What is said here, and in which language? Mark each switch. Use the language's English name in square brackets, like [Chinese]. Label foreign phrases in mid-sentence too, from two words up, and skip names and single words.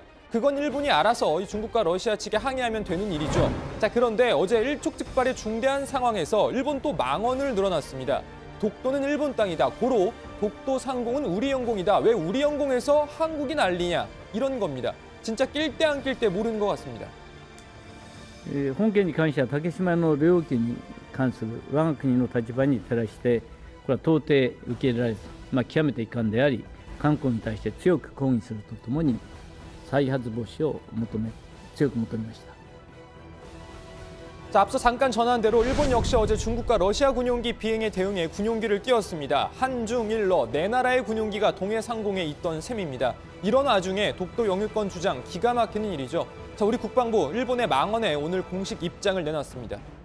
[Korean] 그건 일본이 알아서 중국과 러시아 측에 항의하면 되는 일이죠. 자, 그런데 어제 일촉즉발의 중대한 상황에서 일본 또 망언을 늘어놨습니다. 독도는 일본 땅이다. 고로 독도 상공은 우리 영공이다. 왜 우리 영공에서 한국이 난리냐. 이런 겁니다. 진짜 낄 때 안 낄 때 모르는 것 같습니다. [Japanese] 本件に関しては竹島の領域に関する我が国の立場に照らしてこれは到底受け入れられず、極めて遺憾であり韓国に対して強く抗議するとともに再発防止を強く求めました。 [Korean] 자, 앞서 잠깐 전한 대로 일본 역시 어제 중국과 러시아 군용기 비행에 대응해 군용기를 띄웠습니다. 한중일러 네 나라의 군용기가 동해 상공에 있던 셈입니다. 이런 와중에 독도 영유권 주장 기가 막히는 일이죠. 자, 우리 국방부 일본의 망언에 오늘 공식 입장을 내놨습니다.